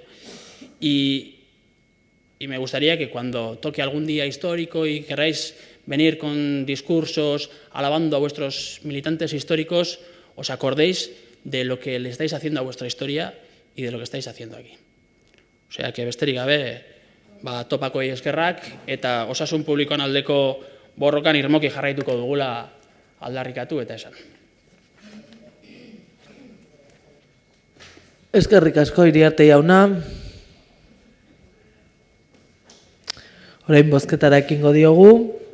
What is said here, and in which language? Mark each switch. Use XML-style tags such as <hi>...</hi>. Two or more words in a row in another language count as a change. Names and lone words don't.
<es>Y me gustaría que cuando toque algún día histórico y queráis venir con discursos alabando a vuestros militantes históricos, os acordéis de lo que le estáis haciendo a vuestra historia y de lo que estáis haciendo aquí. O sea,</es> <eu>que besterik gabe, topakoi eskerrak eta osasun publikoan aldeko borrokan irmoki jarraituko dugula aldarrikatu eta esan. Eskerrik asko Iriarte jauna. Orain bozketara ekingo diogu.</eu>